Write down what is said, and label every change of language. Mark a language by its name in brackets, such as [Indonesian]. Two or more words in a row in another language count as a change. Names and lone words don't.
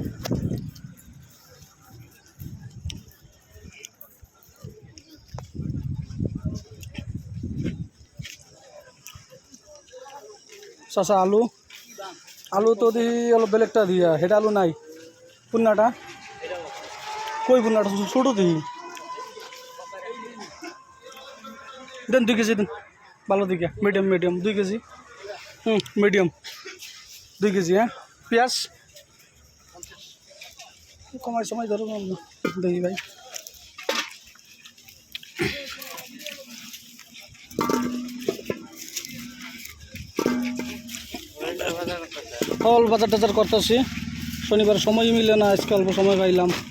[Bangla] চাচা আলু আলু তো দি অলপ বেলেগটা দিয়া সেটা আলু নাই পুন্নাটা কই পুন্নাটা ছোট দি দেন 2 কেজি দেন ভালো দিকে মিডিয়াম মিডিয়াম 2 কেজি মিডিয়াম 2 কেজি হ্যাঁ পেঁয়াজ কমাই সময় ধরো দেখি ভাই ফল বাজার টাজার করতেছি শনিবার সময় মিলে না আজকে অল্প সময় পাইলাম